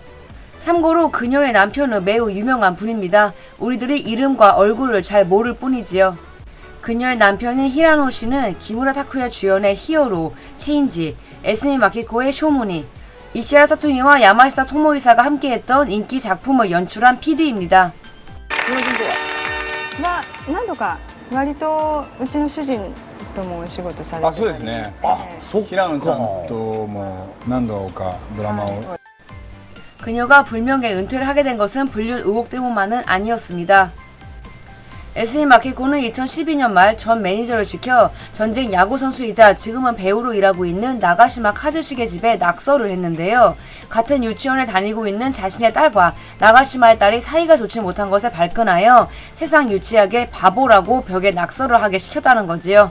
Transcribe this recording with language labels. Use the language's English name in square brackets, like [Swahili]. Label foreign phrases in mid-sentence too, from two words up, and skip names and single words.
[Korean] 참고로 그녀의 남편은 매우 유명한 분입니다. 우리들이 이름과 얼굴을 잘 모를 뿐이지요. 그녀의 남편인 히라노 씨는 기무라 타쿠야 주연의 히어로, 체인지, 에스미 마키코의 쇼무니, 이시라 사토미와 야마시타 토모이사가 함께했던 인기 작품을 연출한 PD입니다. [Japanese] は何度か割とうちの主人ともお仕事されてたり。あ、そうですね。あ、そう。平野さんとも何度かドラマを。 [Korean] 그녀가 불명예 은퇴를 하게 된 것은 불륜 의혹 때문만은 아니었습니다. SE 마키코는 2012년 말 전 매니저를 시켜 전직 야구선수이자 지금은 배우로 일하고 있는 나가시마 카즈식의 집에 낙서를 했는데요. 같은 유치원에 다니고 있는 자신의 딸과 나가시마의 딸이 사이가 좋지 못한 것에 발끈하여 세상 유치하게 바보라고 벽에 낙서를 하게 시켰다는 거지요.